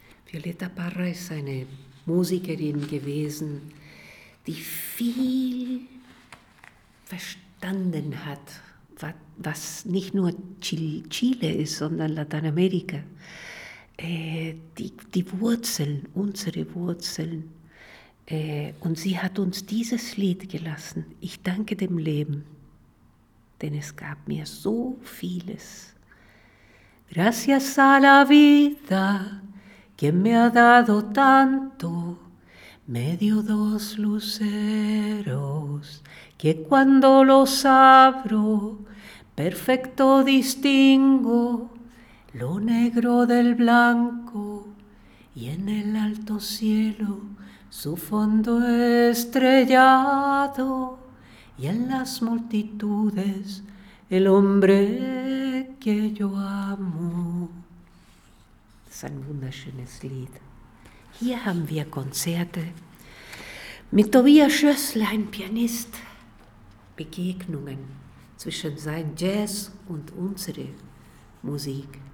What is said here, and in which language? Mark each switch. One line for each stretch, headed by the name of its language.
German: Violeta Parra ist eine Musikerin gewesen, die viel verstanden hat, was nicht nur Chile ist, sondern Lateinamerika. Die Wurzeln, unsere Wurzeln. Und sie hat uns dieses Lied gelassen. Ich danke dem Leben, denn es gab mir so vieles.
Spanish: Gracias a la vida que me ha dado tanto, me dio dos luceros que cuando los abro perfecto distingo lo negro del blanco y en el alto cielo su fondo estrellado y en las multitudes el hombre que yo amo.
German: Das ist ein wunderschönes Lied. Hier haben wir Konzerte mit Tobias Schössler, ein Pianist. Begegnungen zwischen sein Jazz und unsere Musik.